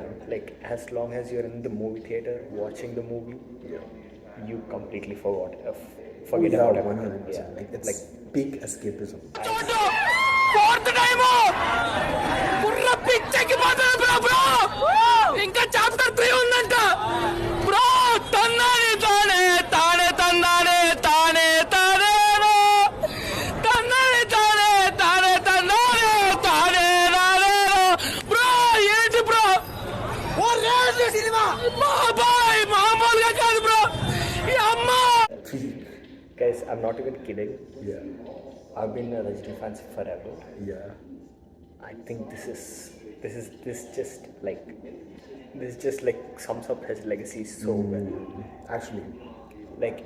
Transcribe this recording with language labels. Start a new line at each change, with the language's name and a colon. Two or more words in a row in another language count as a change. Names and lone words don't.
English: Like as long as you're in the movie theater watching the movie, you completely forget about everything. 100%. Yeah. Like it's like peak escapism. Fourth time
Telugu: పూర్రా పిక్చర్ కి బ్రో ఇంకా చాప్టర్ 3 ఉందంట బ్రో తన్నానే తానే తన్నానే తానే నో తన్నానే తానే బ్రో ఏంటి bro ఓ రేజ్ సినిమా బాబాయ్ మామూలుగా కాదు bro ఈ అమ్మ.
English: Guys, I'm not even kidding. Yeah. I've been a Rajini fan forever. Yeah. I think this just like sums up his legacy so well. Actually. Like,